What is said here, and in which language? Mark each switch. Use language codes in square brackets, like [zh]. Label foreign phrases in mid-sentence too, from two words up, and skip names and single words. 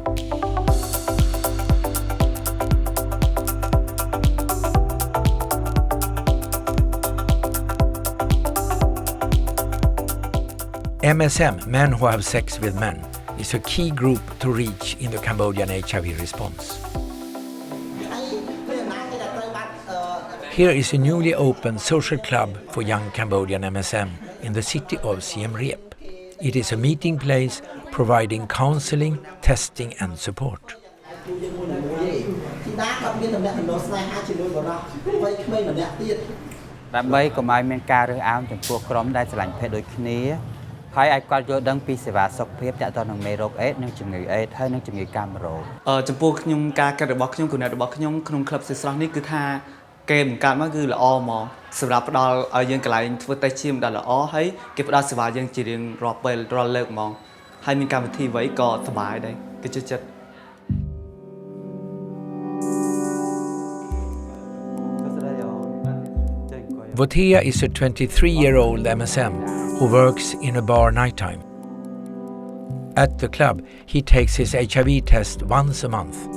[en] MSM, Men Who Have Sex with Men, is a key group to reach in the Cambodian HIV response. Here is a newly opened social club for young Cambodian MSM in the city of Siem Reap. It is a meeting place providing counseling, testing and support. [km] ដើម្បីកុំឲ្យមានការរើសអើងចំពោះក្រុមដែលស្រឡាញ់ភេទដូចគ្នាហើយឲ្យគាត់យល់ដឹងពីសេវាសុខភាពទាក់ទងនឹងមេរោគអេដនិងជំងឺអេដហើយនិងជំងឺកាមរោគចំពោះខ្ញុំការកាត់របស់ខ្ញុំគំនិតរបស់ខ្ញុំក្នុងក្លឹបសិស្សស្រស់នេះគឺថាគេបង្កើតមកគឺល្អហ្មងសម្រាប់ផ្ដល់ឲ្យយើងកន្លែងធ្វើតេស្តជាម្ដងល្អហើយគេផ្ដល់សេវាយើងជារៀងរាល់ពេលរាល់លើកហ្មងហើយមានកម្មវិធីអ្វីក៏សប្បាយដែរគេជឿចិត្ត [en] Votea is a 23-year-old MSM who works in a bar nighttime. At the club, he takes his HIV test once a month.